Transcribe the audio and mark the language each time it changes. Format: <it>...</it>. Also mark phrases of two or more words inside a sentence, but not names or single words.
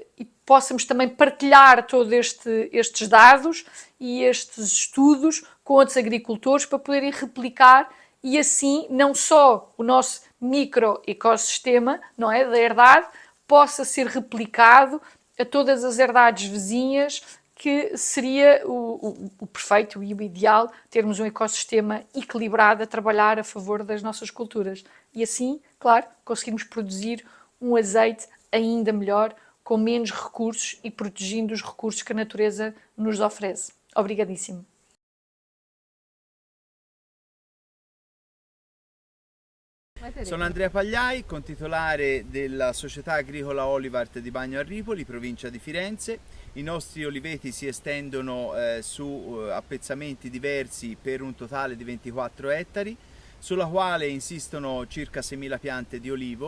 <pt>possamos também partilhar todos estes dados e estes estudos com outros agricultores para poderem replicar e assim não só o nosso microecossistema, não é, da herdade, possa ser replicado a todas as herdades vizinhas, que seria o perfeito e o ideal termos um ecossistema equilibrado a trabalhar a favor das nossas culturas. E assim, claro, conseguirmos produzir um azeite ainda melhor, com menos recursos e protegendo os recursos que a natureza nos oferece. Obrigadíssimo.</pt> <it>Sono Andrea Pagliai, contitolare della Società Agricola Olivart di Bagno a Ripoli, provincia di Firenze. I nostri oliveti si estendono su appezzamenti diversi per un totale di 24 ettari, sulla quale insistono circa 6.000 piante di olivo.</it>